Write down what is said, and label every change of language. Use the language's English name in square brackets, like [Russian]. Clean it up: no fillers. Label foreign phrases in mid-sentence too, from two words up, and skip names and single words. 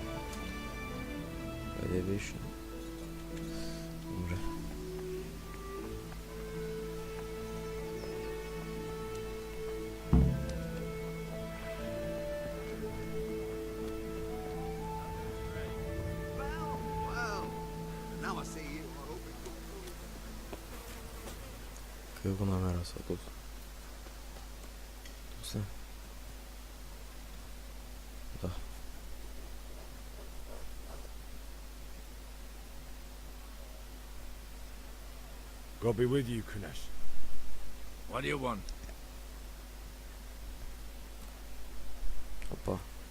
[Bulgarian] Къде беше? Добре. [English] Well, now I see you. I hope it [Bulgarian] Къде го намеря сега този? После. Да. [English] God be with you, Kunesh. What do you want? [Bulgarian] Опа.